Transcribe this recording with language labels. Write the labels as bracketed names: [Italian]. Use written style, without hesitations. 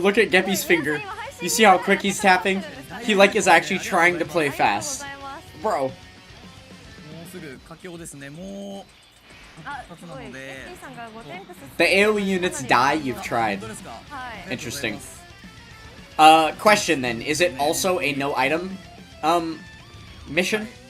[English] Bro, look at Geppy's finger. You see how quick he's tapping? He like is actually trying to play fast. Bro. [Japanese] もうすぐ佳境ですねもう [English] The AoE units die, you've tried. Interesting. Question then, is it also a no item, mission?